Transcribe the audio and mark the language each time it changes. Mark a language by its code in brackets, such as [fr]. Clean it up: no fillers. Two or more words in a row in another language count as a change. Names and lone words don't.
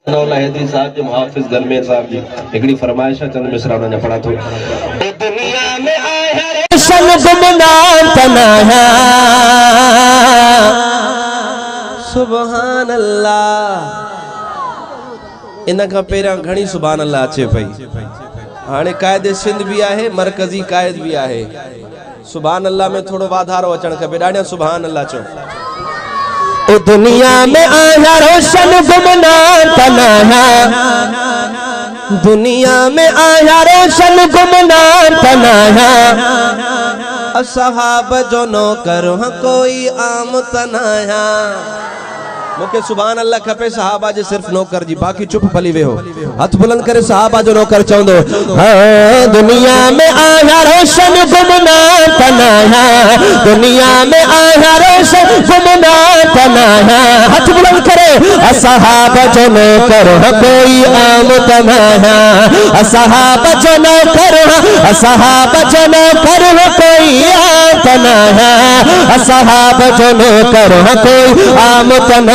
[sd] हैदी साहब जो मुहाफिज दलमेर साहब जी हिकड़ी फरमाइश चंद मिसरा ने पढ़ा तो दुनिया में आया शन गुमनाम तनाया [ar] سبحان الله. [sd] इन का पेरा घणी [ar] سبحان الله [sd] अचे पई। हाणे कायदे सिंध भी आहे, मरकजी कायद भी आहे। [ar] سبحان الله [sd] में थोड़ो वाधारो अचण खपे। ॾाढा [ar] سبحان الله [sd] चो। ओ दुनिया में आया रोशन गुमनाम तनाया, दुनिया में आया रोशन गुमनाम तनाया, असहाब जो नौकर कोई आम तनाया। मुके [ar] سبحان الله [sd] खपे सहाबा जे सिर्फ नौकर जी, बाकी चुप फली वे हो। हथ बुलंद करे सहाबा जो नौकर चवंदो हाँ दुनिया में आया रोशन गुमनाम तनाया, दुनिया में आया रोशन गुमनाम तनाया। हथ बुलंद करे असहाब जो नौकर कोई आम तनाया, असहाब जो नौकर, असहाब जो नौकर कोई आम तनाया, असहाब जो नौकर कोई आम तनाया।